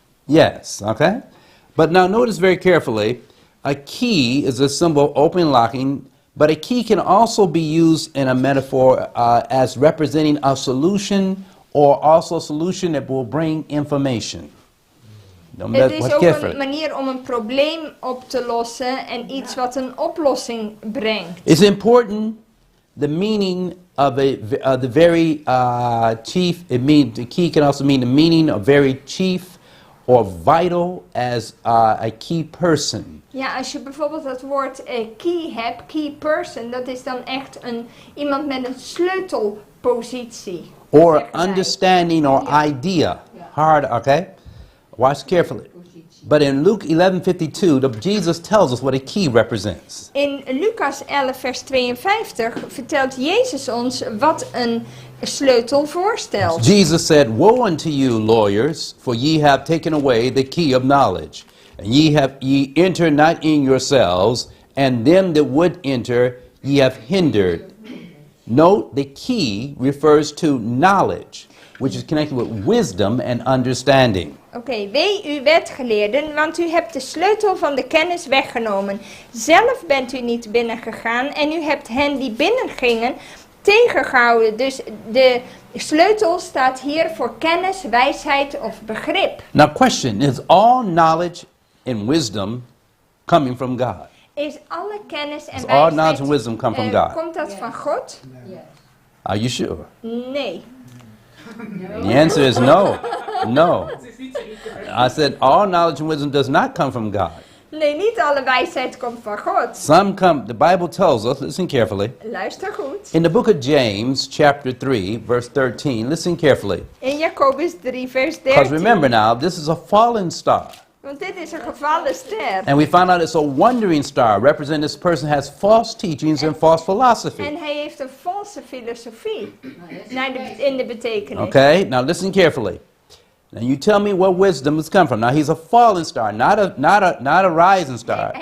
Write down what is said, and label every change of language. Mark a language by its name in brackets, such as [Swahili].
[English] Yes. Okay. But now notice very carefully. A key is a symbol of opening and locking. But a key can also be used in a metaphor as representing a solution or also a solution that will bring information. [Dutch] Het is ook een manier om een probleem op te lossen en iets wat een oplossing brengt. [English] It's important the meaning of the very chief. It means the key can also mean the meaning of very chief or vital as a key person. [Dutch] Ja, als je bijvoorbeeld dat woord key hebt, key person, dat is dan echt iemand met een sleutelpositie. [English] Or [Dutch] Zeggen wij. [English] understanding or idea. Hard, okay? Watch carefully. But in Luke 11:52, Jesus tells us what a key represents. [Dutch] In Lucas 11 vers 52 vertelt Jezus ons wat een sleutel voorstelt. [English] Jesus said, "Woe unto you, lawyers, for ye have taken away the key of knowledge, and ye enter not in yourselves, and them that would enter ye have hindered." Note, the key refers to knowledge, which is connected with wisdom and understanding. [Dutch] Oké, wee u wetgeleerden, want u hebt de sleutel van de kennis weggenomen. Zelf bent u niet binnengegaan en u hebt hen die binnengingen tegengehouden. Dus de sleutel staat hier voor kennis, wijsheid of begrip. [English] Now, question, is all knowledge and wisdom coming from God? [Dutch] Is alle kennis en [English] Does all knowledge [Dutch] wijsheid, [English] and wisdom come from God? [Dutch] komt dat van God? [English] Yes. Are you sure? [Dutch] Nee. [English] The answer is no. No. I said all knowledge and wisdom does not come from God. [Dutch] Nee, niet alle wijsheid komt van God. [English] Some come, the Bible tells us, listen carefully. [Dutch] Luister goed. [English] In the book of James, chapter 3, verse 13, listen carefully. [Dutch] In Jacobus 3 vers [English] Because [Dutch] 13. [English] remember now, this is a fallen star. [Dutch] Want dit is een gevallen ster. [English] And we found out it's a wandering star, representing this person has false teachings and false philosophy. [Dutch] En hij heeft een valse filosofie in de betekenis. [English] Okay, now listen carefully. Now you tell me where wisdom has come from. Now he's a fallen star, not a rising star,